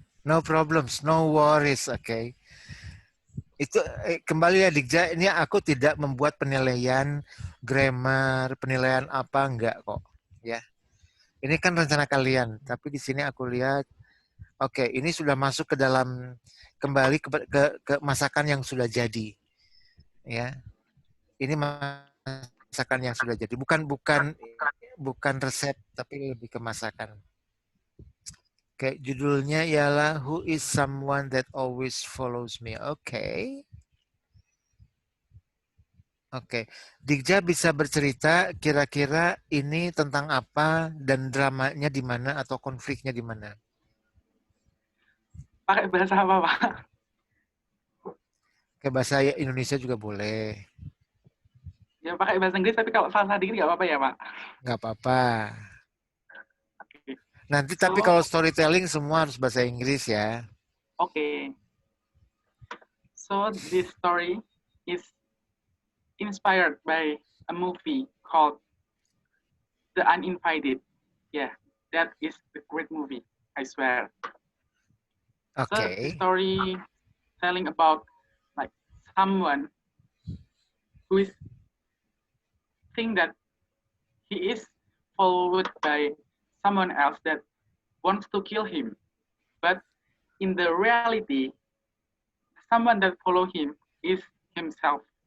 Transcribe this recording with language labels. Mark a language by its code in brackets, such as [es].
[en] No problems, no worries, oke. [id] Itu kembali ya Dikja, ini aku tidak membuat penilaian grammar, penilaian apa enggak kok, ya. Ini kan rencana kalian, tapi di sini aku lihat, oke, ini sudah masuk ke dalam kembali ke masakan yang sudah jadi, ya. Ini masakan yang sudah jadi, bukan resep, tapi lebih ke masakan. Oke, judulnya ialah Who is Someone That Always Follows Me. Oke. Dikja bisa bercerita kira-kira ini tentang apa dan dramanya di mana atau konfliknya di mana? Pakai bahasa apa, Pak? Kayak bahasa Indonesia juga boleh. Ya pakai bahasa Inggris, tapi kalau salah dikit nggak apa-apa ya, Pak? Nggak apa-apa. Nanti tapi kalau storytelling semua harus bahasa Inggris ya. [en] Okay. So this story is inspired by a movie called The Uninvited. Yeah, that is a great movie, I swear. Okay. So the story telling about like someone who is think that he is followed by someone else that wants to kill him, but in the reality, someone that follow him is himself.